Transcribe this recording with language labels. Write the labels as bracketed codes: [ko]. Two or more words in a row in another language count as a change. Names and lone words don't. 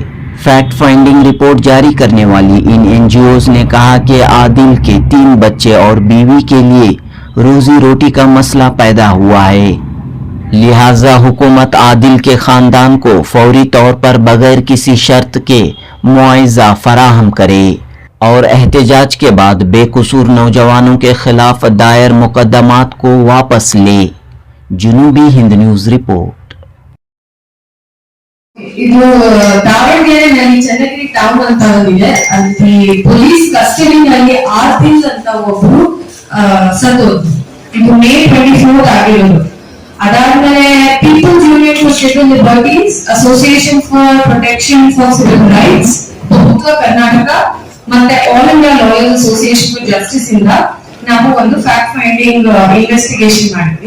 [en] fact finding report [ur] جاری کرنے والی ان NGOs نے کہا کہ عادل کے 3 بچے اور بیوی کے لیے روزی روٹی کا مسئلہ پیدا ہوا ہے، لہٰذا حکومت عادل کے خاندان کو فوری طور پر بغیر کسی شرط کے معاوضہ فراہم کرے اور احتجاج کے بعد بے قصور نوجوانوں کے خلاف دائر مقدمات کو واپس لے. जुनूबी हिंद न्यूज रिपोर्ट। [kn] ಇದು ದಾವಣಗೆರೆನಲ್ಲಿ ಚನ್ನಗಿರಿ ಟೌನ್ ಅಂತ ಒಂದಿದೆ, ಅಲ್ಲಿ [en] police custody [kn] 6 ತಿಂಗಳು ಅಂತ ಒಬ್ರು ಸತ್ತೋದ್ರು. ಇದು May 24 ಆಗಿರೋದು. ಅದಾದ್ಮೇಲೆ ಪೀಪಲ್ಸ್ ಯೂನಿಯನ್ ಫಾರ್ ಶೆಡ್ಯೂಲ್ಡ್ ಲಿಬರ್ಟೀಸ್, ಅಸೋಸಿಯೇಷನ್ ಫಾರ್ ಪ್ರೊಟೆಕ್ಷನ್ ಫಾರ್ ಸಿವಿಲ್ ರೈಟ್ಸ್, ಬಹುತ್ವ ಕರ್ನಾಟಕ ಮತ್ತೆ ಆಲ್ ಇಂಡಿಯಾ ಲಾಯರ್ಸ್ ಅಸೋಸಿಯೇಷನ್ ಫಾರ್ ಜಸ್ಟಿಸ್ ಇಂದ ನಾವು ಒಂದು [en] fact finding investigation [kn] ಮಾಡಿದ್ವಿ.